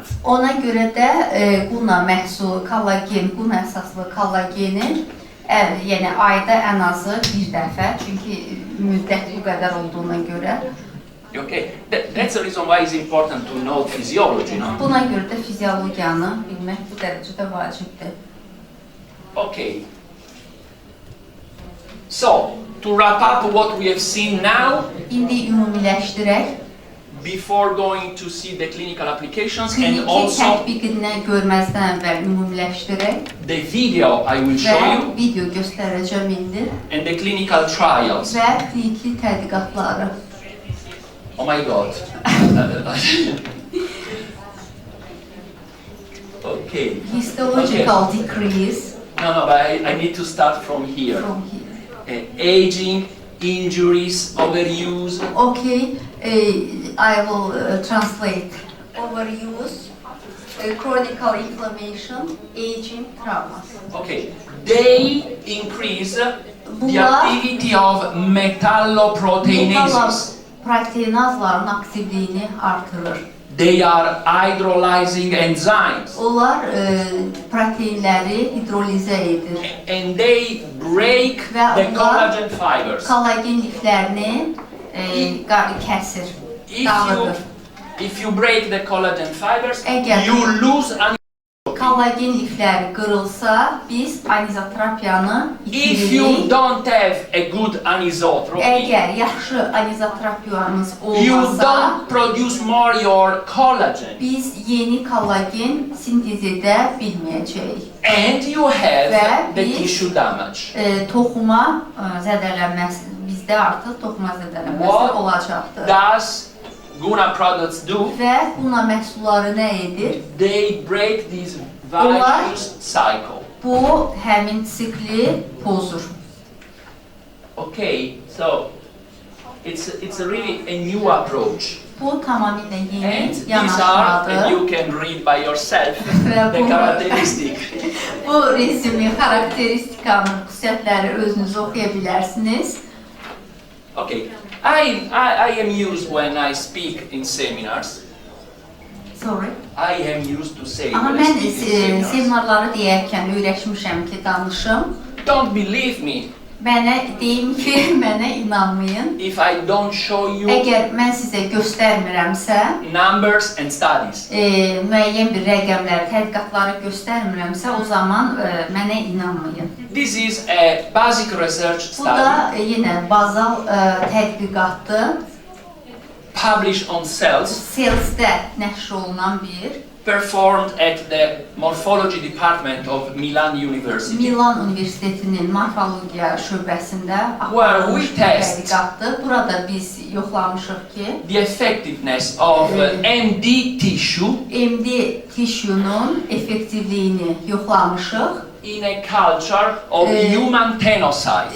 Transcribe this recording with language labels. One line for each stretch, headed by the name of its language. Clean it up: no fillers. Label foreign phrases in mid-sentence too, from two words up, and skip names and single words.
Azerbaijani: Ona görə də Guna məhsulu, kollagen, Guna əsaslı kollageni Yəni ayda ən azı bir dəfə, çünki müddət bu qədər olduğuna görə.
English: Okay, that's the reason why it's important to know physiology, no?
Azerbaijani: Buna görə də fiziologiyanı bilmək bu dərəcədə vacibdir.
English: Okay. So, to wrap up what we have seen now,
Azerbaijani: İndi ümumiləşdirək.
English: before going to see the clinical applications and
Azerbaijani: Kliniki
English: also
Azerbaijani: tətbiqini görməzdən əvvəl ümumiləşdirək
English: the video I will
Azerbaijani: və
English: show you
Azerbaijani: video göstərəcəm indi
English: and the clinical trials.
Azerbaijani: və kliniki tədqiqatları.
English: Oh my God. Okay. Histological decrease No, but I need to start from here. from here. Aging, injuries, overuse. Okay, I will translate. Overuse, chronic inflammation, aging, traumas. Okay. They increase the
Azerbaijani: Bunlar-
English: activity of metalloproteinases.
Azerbaijani: Proteinazların aktivliyini artırır.
English: They are hydrolyzing enzymes.
Azerbaijani: Onlar proteinləri hidrolizə edir.
English: And they break
Azerbaijani: Ve
English: the
Azerbaijani: onlar-
English: collagen fibers.
Azerbaijani: Kollagen liflərini kəsir, dağıdır.
English: If you break the collagen fibers,
Azerbaijani: Eğer-
English: you lose an.
Azerbaijani: Kollagen lifləri qırılsa, biz anizotropiyanı
English: If you
Azerbaijani: itiririk.
English: don't have a good anisotropy,
Azerbaijani: Əgər yaxşı anizotropiyanız
English: you
Azerbaijani: olmasa,
English: don't produce more your collagen.
Azerbaijani: biz yeni kollagen sintez edə bilməyəcəyik.
English: And you have
Azerbaijani: Ve
English: the
Azerbaijani: biz-
English: tissue damage.
Azerbaijani: Toxuma zədələnməsi, bizdə artıq toxuma zədələnməsi
English: What
Azerbaijani: olacaqdır.
English: does Guna products do?
Azerbaijani: Və Guna məhsulları nə edir?
English: They break this
Azerbaijani: Onlar-
English: vicious cycle.
Azerbaijani: Bu həmin sikli pozur.
English: Okay, so it's a really a new approach.
Azerbaijani: Bu tamamilə
English: And
Azerbaijani: yeni
English: these are, and
Azerbaijani: yanaşmadır.
English: you can read by yourself
Azerbaijani: Ve
English: the
Azerbaijani: bu-
English: characteristic.
Azerbaijani: Bu resmi, xarakteristikanın xüsusiyyətləri özünüz oxuya bilərsiniz.
English: Okay, I am used when I speak in seminars. Sorry. I am used to say
Azerbaijani: Amma
English: when I
Azerbaijani: mən
English: speak in seminars.
Azerbaijani: seminarları deyərkən öyrəşmişəm ki, danışım.
English: Don't believe me
Azerbaijani: Mənə deyim ki, mənə inanmayın.
English: if I don't show you
Azerbaijani: Əgər mən sizə göstərmirəmsə,
English: numbers and studies.
Azerbaijani: Müəyyən bir rəqəmləri, tədqiqatları göstərmirəmsə, o zaman mənə inanmayın.
English: This is a basic research
Azerbaijani: Bu
English: study
Azerbaijani: da yenə bazal tədqiqatdır.
English: published on cells,
Azerbaijani: Cells'də nəşr olunan bir
English: performed at the morphology department of Milan University.
Azerbaijani: Milan Universitetinin morfologiya şöbəsində
English: Where
Azerbaijani: aparılmış
English: we
Azerbaijani: bir
English: test
Azerbaijani: tədqiqatdır. Burada biz yoxlamışıq ki,
English: The effectiveness of MD tissue MD tissue-
Azerbaijani: nun effektivliyini yoxlamışıq.
English: in a culture of human tenocytes.